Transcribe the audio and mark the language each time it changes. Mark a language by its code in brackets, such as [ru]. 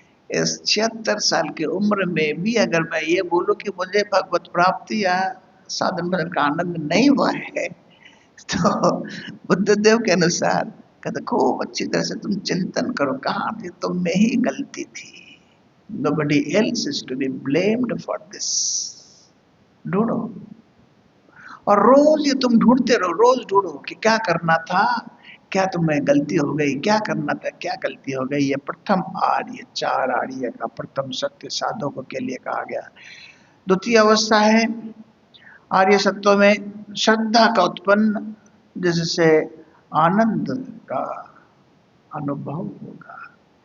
[hi] इस 76 साल की उम्र में भी अगर मैं ये बोलूं कि मुझे भगवत प्राप्ति या साधन भजन का आनंद नहीं हुआ है, तो बुद्धदेव के अनुसार कहते खूब अच्छी तरह से तुम चिंतन करो, कहाँ थी, तुम में ही गलती थी। [en] Nobody else is to be blamed for this. [hi] ढूंढो, और रोज ये तुम ढूंढते रहो, रोज ढूंढो कि क्या करना था, क्या तुम्हें गलती हो गई, क्या करना था, क्या गलती हो गई। ये प्रथम आर्य, चार आर्य का प्रथम सत्य साधकों के लिए कहा गया। द्वितीय अवस्था है आर्य सत्यों में श्रद्धा का उत्पन्न, जिससे आनंद का अनुभव होगा।